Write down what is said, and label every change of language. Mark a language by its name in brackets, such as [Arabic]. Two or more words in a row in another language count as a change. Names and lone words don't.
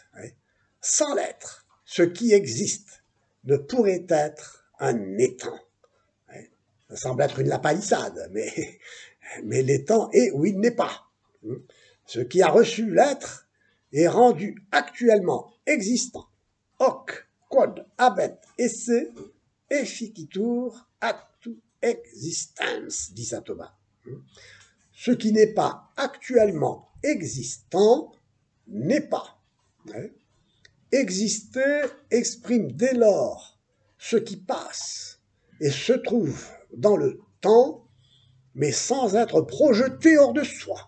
[French] Sans l'être, ce qui existe ne pourrait être un étang. Ça semble être une lapalissade, mais l'étang est où il n'est pas. Ce qui a reçu l'être est rendu actuellement existant. [Latin] Hoc quod habet esse efficitur actu existens, [French] dit saint Thomas. Ce qui n'est pas actuellement existant n'est pas. Exister exprime dès lors ce qui passe et se trouve dans le temps, mais sans être projeté hors de soi.